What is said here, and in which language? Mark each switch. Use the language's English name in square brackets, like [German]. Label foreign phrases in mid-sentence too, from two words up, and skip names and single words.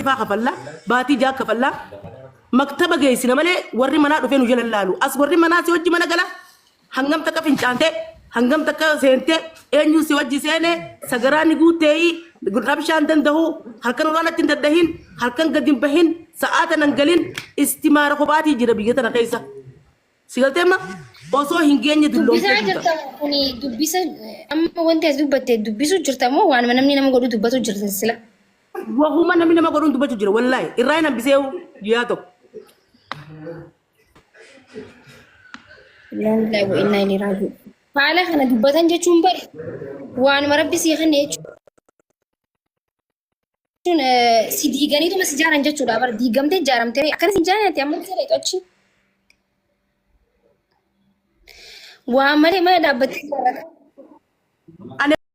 [Oromo] faa kafalla baatii jaha kafalla maktaba geessina malee warri manaa dhufee nu jala laalu as warri manaa si wajji mana gala hangam takka fincaante hangam takka seente eenyu si wajji seene sagaraani guuteeyi rabshaan danda'u halkan olaanatti hin daddahin halkan gadi hin bahin sa'aata nan galin istimaara kophaatii jira biyya tana keessa si galteemma osoo hin geenye dubbisaa jirta kuni dubbisa amma wanti as dubbatte dubbisu jirta moo waan namni nama godhu dubbatu jirta sila wahuma namni nama godhu dubbatu jira wallahi irraa hin hambisee jiyaa tokko [Arabic] Lallai وإنا إليه راجعون. [Oromo] Haala kana dubbatan jechuun bari waanuma rabbi sii kenne jechuun si diiganiituma si ijaaran jechuudha. Bara diigamtee ijaaramtee akkanas hin jaallatti amma isa leexochi. Waa malee mana dhaabbattee ijaarrata.